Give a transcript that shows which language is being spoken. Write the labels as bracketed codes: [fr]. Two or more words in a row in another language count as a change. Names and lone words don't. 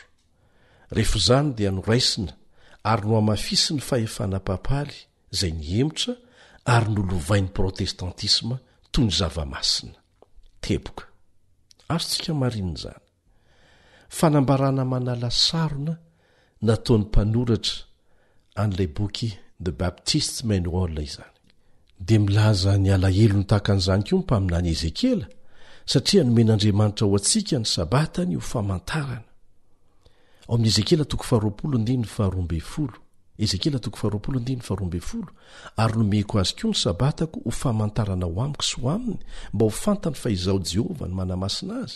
[mg] Rehefa izany dia noraisina ary no hamafisy ny fahefana papaly izay niemotra ary nolovain'ny protestantisma toy ny zava-masina. Teboka. Azontsika marinina izany. fanambarana manala sarona nataony mpanoratra an'ilay boky the baptist manual izany dia milaza ny alahelo ny tahakan'izany koa mpaminany Ezekiela satria nomen'Andriamanitra ho antsika ny sabatany ho famantarana ao amin'ny Ezekiela 20:12 Ezekiela 20:12 ary nomeko azy koa ny sabatako ho famantarana ho amiko sy ho aminy mba ho fantany fa izaho Jehovah ny manamasina azy.